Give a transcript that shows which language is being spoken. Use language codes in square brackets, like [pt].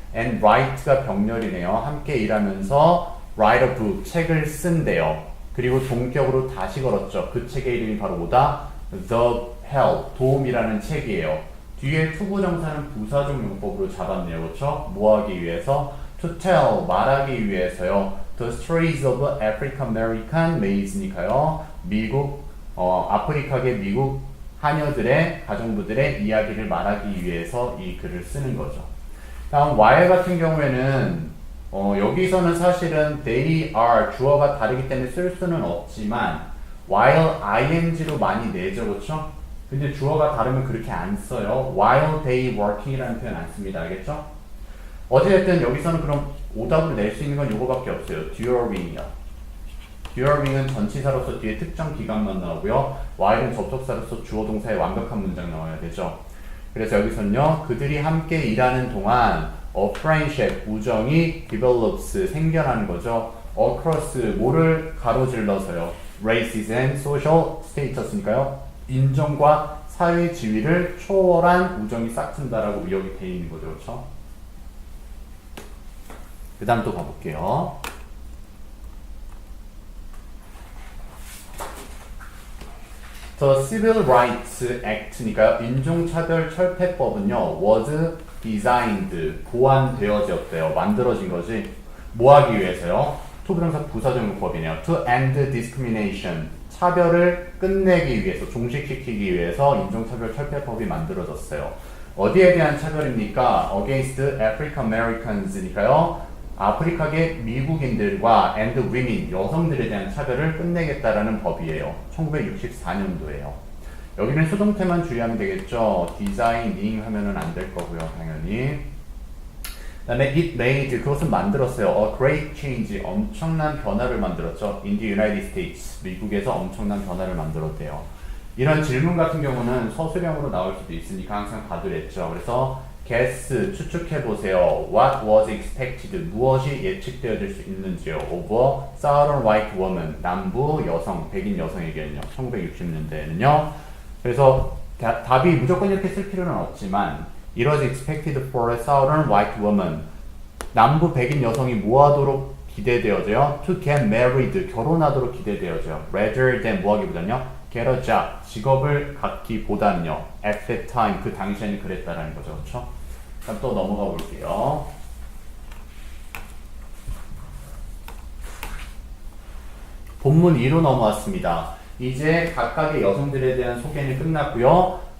[ko] and write가 병렬이네요. 함께 일하면서 [en] write a book, [ko] 책을 쓴대요. 그리고 동격으로 다시 걸었죠. 그 책의 이름이 바로 뭐다? The Help, 도움이라는 책이에요. 뒤에 투부정사는 부사적 용법으로 잡았네요. 그렇죠? 뭐 하기 위해서? [en] To tell, [ko] 말하기 위해서요. [en] The stories of African American maids니까요. [ko] 아프리카계 미국 하녀들의 가정부들의 이야기를 말하기 위해서 이 글을 쓰는 거죠. 다음 while 같은 경우에는 여기서는 사실은 they are 주어가 다르기 때문에 쓸 수는 없지만 while ing로 많이 내죠. 그렇죠? 근데 주어가 다르면 그렇게 안 써요. while they working이라는 표현 안 씁니다. 알겠죠? 어쨌든 여기서는 그럼 오답으로 낼 수 있는 건 요거밖에 없어요. during이요. during은 전치사로서 뒤에 특정 기간만 나오고요. while은 접속사로서 주어 동사의 완벽한 문장 나와야 되죠. 그래서 여기서는요. 그들이 함께 일하는 동안 [en] a friendship, [ko] 우정이 develops, 생겨나는 거죠. across, 뭐를 가로질러서요. [en] races and social status니까요. [ko] 인종과 사회 지위를 초월한 우정이 싹튼다라고 여기 돼 있는 거죠. 그렇죠? 그 다음 또 가볼게요. [en] The Civil Rights Act니까요. [ko] 인종차별철폐법은요. [en] was designed, [ko] 고안되어졌대요. 만들어진 거지. 뭐 하기 위해서요? 투부정사 부사적용법이네요. [en] To end discrimination, [ko] 차별을 끝내기 위해서, 종식시키기 위해서 인종차별철폐법이 만들어졌어요. 어디에 대한 차별입니까? [en] Against African Americans니까요. [ko] 아프리카계 미국인들과 [en] and women, [ko] 여성들에 대한 차별을 끝내겠다라는 법이에요. 1964년도에요. 여기는 수동태만 주의하면 되겠죠. designing 하면은 안 될 거고요, 당연히. 그 다음에 [en] it made, [ko] 그것은 만들었어요. [en] A great change, [ko] 엄청난 변화를 만들었죠. [en] In the United States, [ko] 미국에서 엄청난 변화를 만들었대요. 이런 질문 같은 경우는 서술형으로 나올 수도 있으니까 항상 봐두랬죠. 그래서 guess, 추측해보세요. [en] What was expected, [ko] 무엇이 예측되어질 수 있는지요. [en] Over Southern white woman, [ko] 남부 여성, 백인 여성에게는요. 1960년대에는요. 그래서 답이 무조건 이렇게 쓸 필요는 없지만 [en] It was expected for a Southern white woman, [ko] 남부 백인 여성이 뭐하도록 기대되어져요? [en] To get married, [ko] 결혼하도록 기대되어져요. [en] Rather than [ko] 뭐하기보다는요? [en] Get a job, [ko] 직업을 갖기보다는요. [en] At that time, [ko] 그 당시에는 그랬다라는 거죠. 그렇죠? 그럼 또 넘어가 볼게요. 본문 2로 넘어왔습니다. 이제 각각의 여성들에 대한 소개는 끝났고요.